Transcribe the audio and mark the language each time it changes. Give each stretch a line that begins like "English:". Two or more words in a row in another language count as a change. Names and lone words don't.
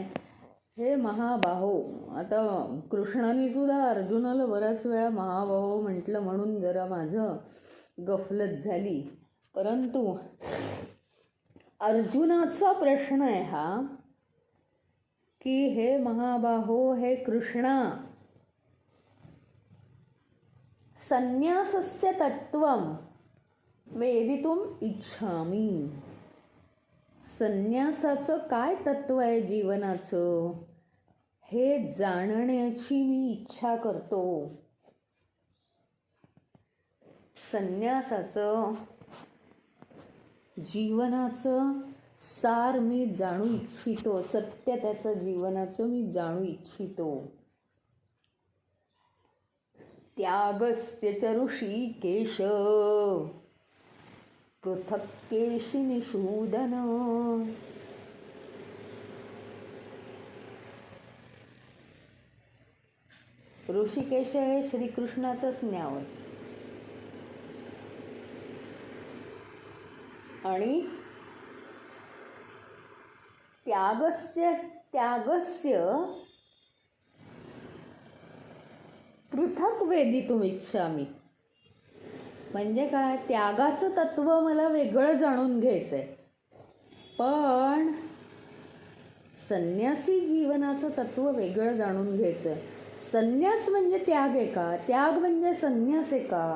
Marathi: हे महाबाहो. आता कृष्णाने सुद्धा अर्जुनाला बऱ्याच वेळा महाबाहो म्हटलं म्हणून जरा माझं गफलत झाली. परंतु अर्जुनाचा प्रश्न आहे हा की हे महाबाहो, हे कृष्णा,
Sanskrit: संन्यासस्य तत्त्वं वेदितुम् इच्छामि.
Marathi: संन्यासाचं काय तत्त्व आहे जीवनाचं हे जाणण्याची मी इच्छा करतो. संन्यासाचं जीवनाचं सार मी जाणू इच्छितो. सत्य त्याचं जीवनाचं मी जाणू इच्छितो.
Sanskrit: त्यागस्य च ऋषिकेश पृथक् केशिनिषूदन.
Marathi: ऋषिकेश हे श्रीकृष्णाचंच नाव आहे.
Sanskrit: आणि त्यागस्य पृथक् वेदितुम् इच्छामि.
Marathi: म्हणजे काय? त्यागाचं तत्त्व मला वेगळं जाणून घ्यायचंय. पण संन्यासी जीवनाचं तत्त्व वेगळं जाणून घ्यायचंय. संन्यास म्हणजे त्याग आहे का? त्याग म्हणजे संन्यास आहे का?